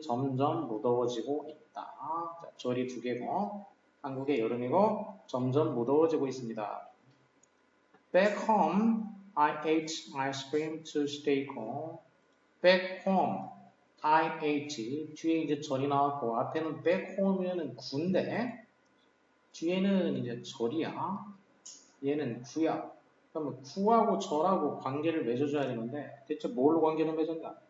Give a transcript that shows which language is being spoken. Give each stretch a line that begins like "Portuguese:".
Korean: 점점 무더워지고 있다. 자, 절이 두 개고 한국의 여름이고 점점 무더워지고 있습니다.
English: Back home, I ate ice cream to stay cool. Back home, I ate
Korean: 뒤에 이제 절이 나왔고 앞에는 back home이면은 군대 뒤에는 이제 절이야. 얘는 구야. 그러면 구하고 절하고 관계를 맺어줘야 되는데 대체 뭘로 관계를 맺었냐?